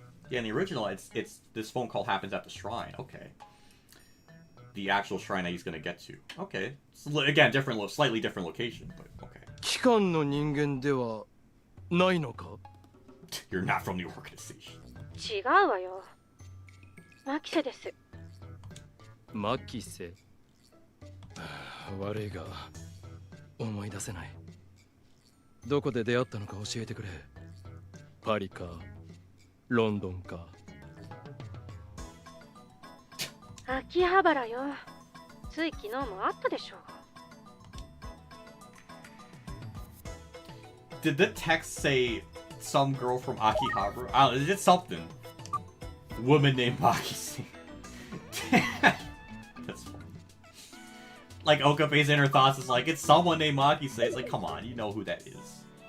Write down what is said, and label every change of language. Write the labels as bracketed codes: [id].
[en] Yeah, in the original, it's this phone call happens at the shrine. Okay. The actual shrine that he's gonna get to. Okay. So, again, slightly different location, but okay. [ja] 機関の人間ではないのか。 [en] You're not from the organization. [ja] 違うわよ。マキセです。マキセ。悪いが思い出せない。どこで出会ったのか教えてくれ。パリかロンドンか。秋葉原よ。つい昨日もあったでしょ。 [en] Did the text say some girl from Akihabara? I don't know, it's something. Woman named Makise. That's funny. Like Okabe's inner thoughts is like, it's someone named Makise. It's like, come on, you know who that is.